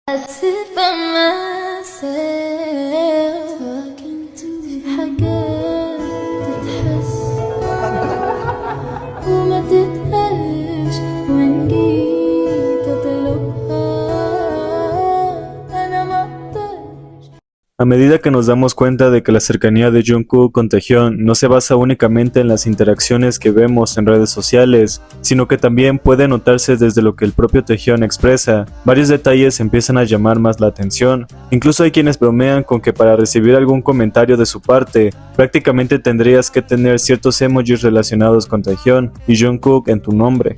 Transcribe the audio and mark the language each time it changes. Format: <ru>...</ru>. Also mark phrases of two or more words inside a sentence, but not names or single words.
<en>sit by myself talking to</en> <ar>حاجات تتحس وما تتقالش وإن جيت أطلبها أنا مقدرش.</ar> <es>A medida que nos damos cuenta de que la cercanía de Jungkook con Taehyun no se basa únicamente en las interacciones que vemos en redes sociales, sino que también puede notarse desde lo que el propio Taehyun expresa, varios detalles empiezan a llamar más la atención. Incluso hay quienes bromean con que para recibir algún comentario de su parte, prácticamente tendrías que tener ciertos emojis relacionados con Taehyun y Jungkook en tu nombre.</es>